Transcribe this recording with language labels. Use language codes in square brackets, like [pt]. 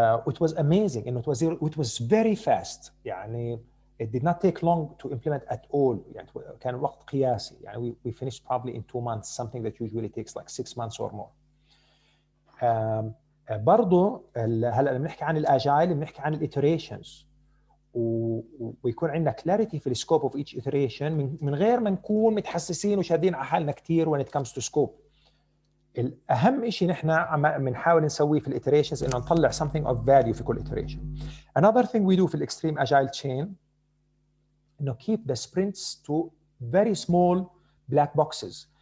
[en] It was amazing انه it was very fast. يعني it did not take long to implement at all. [ar] يعني كان وقت قياسي. [en] يعني we finished probably in 2 months, something that usually takes like 6 months or more. [ar] برضو هلا لما بنحكي عن الاجايل بنحكي عن الايتريشنز ويكون عندنا كلاريتي في السكوب اوف ايتش ايتريشن من غير ما نكون متحسسين وشادين على حالنا كثير [en] when it comes to scope. [ar] الاهم شيء نحن بنحاول نسويه في الايتريشنز انه نطلع [en] something of value [ar] في كل ايتريشن. [en] Another thing we do [ar] في الاكستريم اجايل تشين انه [en] keep the sprints to very small black boxes.